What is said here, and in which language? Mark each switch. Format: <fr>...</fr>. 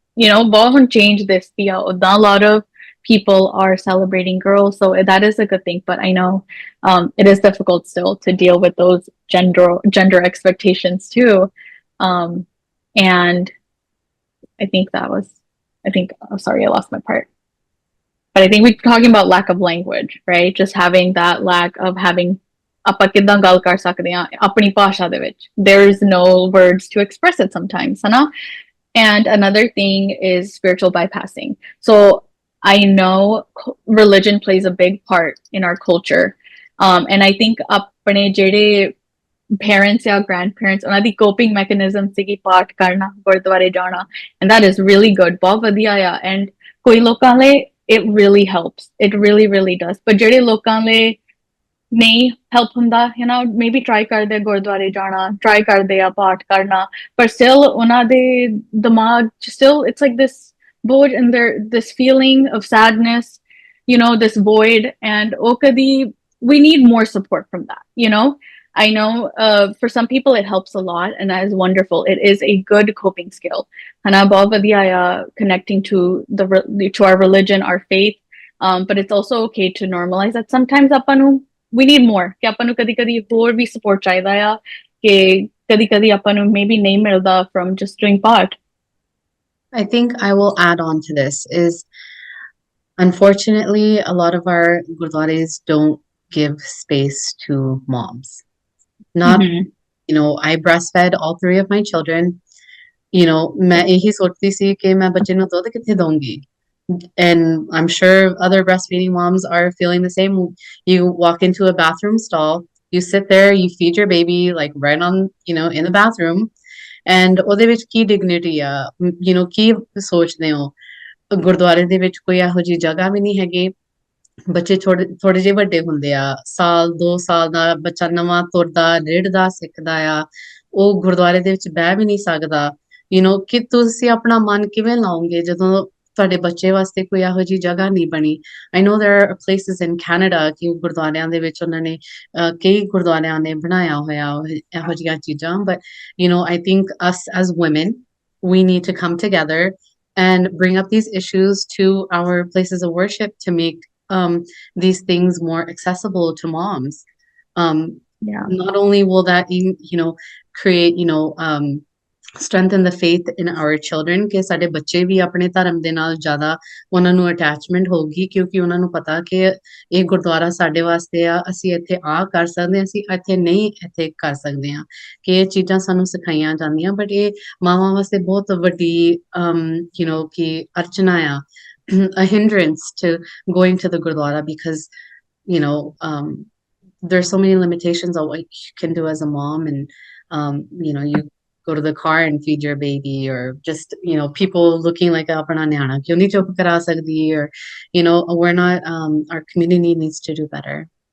<en>you know,</en> <hi>बहुत</hi> <en>change this</en> <hi>दिया उतना</hi> <en>a lot of people are celebrating girls, so that is a good thing. But I know it is difficult still to deal with those gender expectations too. Um, and I think that was, I think, oh, sorry, I lost my part. But I think we're talking about lack of language, right? Just having that lack of having</en> <pa>ਆਪਾਂ ਕਿੱਦਾਂ ਗੱਲ ਕਰ ਸਕਦੇ ਹਾਂ ਆਪਣੀ ਭਾਸ਼ਾ ਦੇ ਵਿੱਚ.</pa> <en>There's no words to express it sometimes,</en> <pa>ਹਨਾ?</pa> <en>And another thing is spiritual bypassing. So I know religion plays a big part in our culture. And I think</en> <pa>apne jede</pa> <en>parents or grandparents,</en> <pa>ਉਹਨਾਂ ਦੀ</pa> <en>coping mechanism</en> <pa>ਸੀਗੀ ਪਾਠ ਕਰਨਾ, ਗੁਰਦੁਆਰੇ ਜਾਣਾ,</pa> <en>and that is really good.</en> <pa>ਬਹੁਤ ਵਧੀਆ ਆ.</pa> <en>And</en> <pa>ਕੋਈ ਲੋਕਾਂ ਲਈ</pa> <en>it really helps. It really, really does. But</en> <pa>ਜਿਹੜੇ ਲੋਕਾਂ ਲਈ ਨਹੀਂ</pa> <en>help ਹੁੰਦਾ, you know, maybe try</en> <pa>ਕਰਦੇ ਗੁਰਦੁਆਰੇ ਜਾਣਾ,</pa> <en>try</en> <pa>ਕਰਦੇ ਆ ਪਾਠ ਕਰਨਾ, ਪਰ</pa> <en>still</en> <pa>ਉਹਨਾਂ ਦੇ ਦਿਮਾਗ</pa> <en>still it's like this void and there this feeling of sadness, you know, this void, and</en> <pa>ਉਹ ਕਦੀ</pa> <en>we need more support from that, you know. I know for some people it helps a lot, and that is wonderful. It is a good coping skill. Hana</en> <pa>ਬਹੁਤ ਵਧੀਆ ਆ</pa> <en>connecting to to our religion, our faith. But it's also okay to normalize that sometimes</en> <pa>ਆਪਾਂ ਨੂੰ</pa> <en>we need more.</en> <pa>ਕਿ ਆਪਾਂ ਨੂੰ ਕਦੀ-ਕਦੀ ਹੋਰ ਵੀ support ਚਾਹੀਦਾ ਆ, ਕਿ ਕਦੀ-ਕਦੀ ਆਪਾਂ ਨੂੰ maybe ਨਹੀਂ ਮਿਲਦਾ</pa> <en>from just doing part. I think I will add on to this is, unfortunately, a lot of our gurdwaras don't give space to moms. Not, you know, I breastfed all three of my children. You know,</en> <hi>मैं यही सोचती सी कि मैं बच्चे</hi> <pa>ਨੂੰ ਦੁੱਧ ਕਿੱਥੇ ਦਊਂਗੀ.</pa> <en>And I'm sure other breastfeeding moms are feeling the same. You walk into a bathroom stall, you sit there, you feed your baby like right on, you know, in the bathroom.</en> <pa>And ਉਹਦੇ ਵਿੱਚ ਕੀ dignity ਆ,</pa> <en>you know,</en> <pa>ਕੀ ਸੋਚਦੇ ਹੋ? ਗੁਰਦੁਆਰੇ ਦੇ ਵਿੱਚ ਕੋਈ ਇਹੋ ਜਿਹੀ ਜਗ੍ਹਾ ਵੀ ਨਹੀਂ ਹੈਗੀ. ਬੱਚੇ ਥੋੜੇ ਜਿਹੇ ਵੱਡੇ ਹੁੰਦੇ ਆ, ਸਾਲ 2 ਸਾਲ ਦਾ ਬੱਚਾ ਨਵਾਂ ਤੁਰਦਾ ਰਿੜਦਾ ਸਿੱਖਦਾ ਆ, ਉਹ ਗੁਰਦੁਆਰੇ ਦੇ ਵਿੱਚ ਬਹਿ ਵੀ ਨਹੀਂ ਸਕਦਾ.</pa> <en>You know,</en> <pa>ਕਿ ਤੁਸੀਂ ਆਪਣਾ ਮਨ ਕਿਵੇਂ ਲਾਓਗੇ ਜਦੋਂ ਤੁਹਾਡੇ ਬੱਚੇ ਵਾਸਤੇ ਕੋਈ ਇਹੋ ਜਿਹੀ ਜਗ੍ਹਾ ਨਹੀਂ ਬਣੀ.</pa> <en>I know there are places in Canada</en> <pa>ਕਿ ਗੁਰਦੁਆਰਿਆਂ ਦੇ ਵਿੱਚ ਉਹਨਾਂ ਨੇ ਕਈ ਗੁਰਦੁਆਰਿਆਂ ਨੇ ਬਣਾਇਆ ਹੋਇਆ ਇਹੋ ਜਿਹੀਆਂ ਚੀਜ਼ਾਂ.</pa> <en>But you know, I think us as women, we need to come together and bring up these issues to our places of worship to make these things more accessible to moms. Yeah. Not only will that, you know, create, you know, strengthen the faith in our children</en> <pa>ਕਿ ਸਾਡੇ ਬੱਚੇ ਵੀ ਆਪਣੇ ਧਰਮ ਦੇ ਨਾਲ ਜ਼ਿਆਦਾ ਉਹਨਾਂ ਨੂੰ ਅਟੈਚਮੈਂਟ ਹੋਊਗੀ, ਕਿਉਂਕਿ ਉਹਨਾਂ ਨੂੰ ਪਤਾ ਕਿ ਇਹ ਗੁਰਦੁਆਰਾ ਸਾਡੇ ਵਾਸਤੇ ਆ, ਅਸੀਂ ਇੱਥੇ ਆ ਕਰ ਸਕਦੇ ਹਾਂ, ਅਸੀਂ ਇੱਥੇ ਨਹੀਂ ਇੱਥੇ ਕਰ ਸਕਦੇ ਹਾਂ, ਕਿ ਇਹ ਚੀਜ਼ਾਂ ਸਾਨੂੰ ਸਿਖਾਈਆਂ ਜਾਂਦੀਆਂ. ਬਟ ਇਹ ਮਾਵਾਂ ਵਾਸਤੇ ਬਹੁਤ ਵੱਡੀ</pa> <en>you know,</en> <pa>ਕਿ ਅਰਚਨਾ ਆ,</pa> <en>a hindrance to going to the gurdwara, because you know, there's so many limitations on what you can do as a mom. And you know, you go to the car and feed your baby, or just, you know, people looking like</en> <pa>apna nyana kyun nahi chup kara sakdi,</pa> <en>or you know, we're not our community needs to do better.</en>